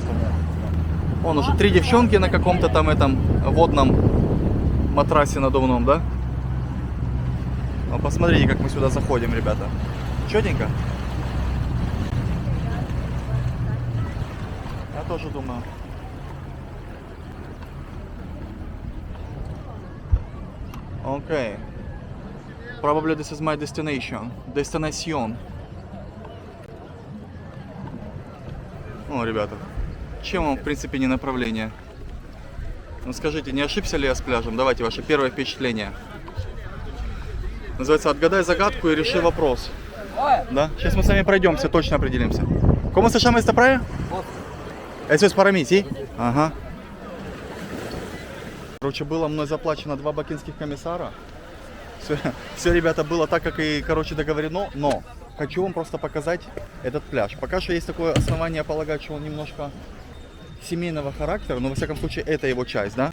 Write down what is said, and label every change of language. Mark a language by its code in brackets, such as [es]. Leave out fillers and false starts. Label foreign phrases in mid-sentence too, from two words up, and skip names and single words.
[ru] Вон уже 3 девчонки на каком-то там этом водном матрасе надувном, да? Ну, посмотрите, как мы сюда заходим, ребята. Чётенько? Я тоже думаю. [en] Okay. Probably this is my destination. Destination. [ru] О, ребята. Чем вам, в принципе, не направление? Ну скажите, не ошибся ли я с пляжем? Давайте ваше первое впечатление. Называется «Отгадай загадку и реши вопрос». Да? Сейчас мы с вами пройдемся, точно определимся. [es] ¿Cómo se llama esta playa? Eso es para mí, ¿sí? [ru] Ага. Короче, было мной заплачено 2 бакинских комиссара. Все, ребята, было так, как и, короче, договорено, но хочу вам просто показать этот пляж. Пока что есть такое основание полагать, что он немножко семейного характера, но во всяком случае это его часть, да?